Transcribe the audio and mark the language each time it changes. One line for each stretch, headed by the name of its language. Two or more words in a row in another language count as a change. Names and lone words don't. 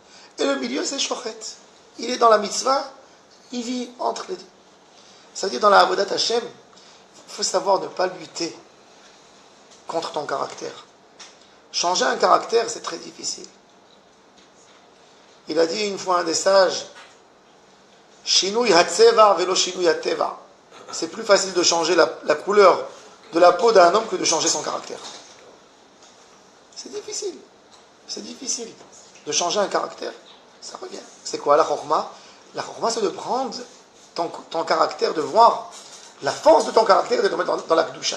French: Et le milieu, c'est Shochet. Il est dans la mitzvah, il vit entre les deux. Ça veut dire, dans la
Hebrew: עבודת השם,
French: il faut savoir ne pas lutter contre ton caractère. Changer un caractère, c'est très difficile. Il a dit une fois un des sages,
Hebrew: שינוי הצבע ולא שינוי הטבע.
French: C'est plus facile de changer la couleur de la peau d'un homme que de changer son caractère. C'est difficile. C'est difficile de changer un caractère. Ça revient. C'est quoi la chorma? La chorma, c'est de prendre ton caractère, de voir la force de ton caractère et de le mettre dans la kedusha.